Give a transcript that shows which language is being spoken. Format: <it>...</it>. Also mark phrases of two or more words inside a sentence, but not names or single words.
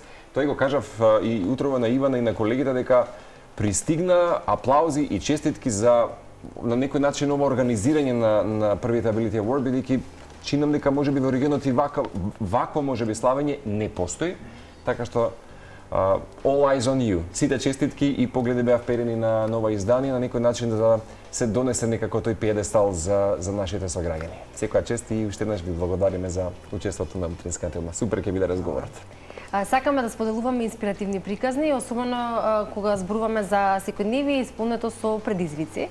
<mk>Тој го кажав и утрово на Ивана и на колегите дека пристигна аплаузи и честитки за на некој начин ова организирање на првите Ability Award, бидејќи чинам дека можеби во регионот и вакво можеби славење не постои, така што</mk> <en>all eyes on you.</en> <mk>Сите честитки и погледи беа вперени на нова издание, на некој начин да се донесе некако тој пиедестал за нашите сограѓани. Секоја чест и уште еднаш ви благодариме за учеството на утринската телма. Супер ќе биде разговорот. Сакаме да споделуваме инспиративни приказни, особено кога зборуваме за секојдневие исполнето со предизвици.</mk>